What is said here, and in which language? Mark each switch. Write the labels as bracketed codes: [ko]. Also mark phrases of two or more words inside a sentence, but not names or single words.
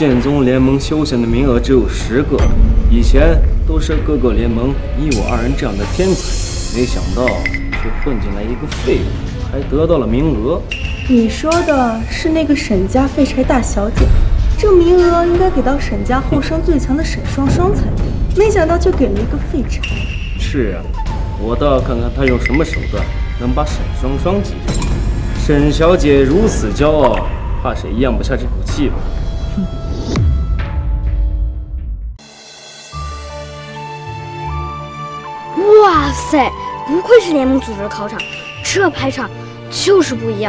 [zh] 剑宗聯盟休閒的名額只有10個，以前都是各個聯盟你我2人這樣的天才，沒想到卻混進來一個廢物，還得到了名額。你說的是那個沈家廢柴大小姐，這名額應該給到沈家後生最強的沈雙雙才對，沒想到就給了一個廢柴。是啊，我倒要看看他用什麼手段能把沈雙雙擊退。沈小姐如此骄傲，怕谁咽不下這口氣吧？哇塞，不愧是联盟组织的考场，这排场就是不一样。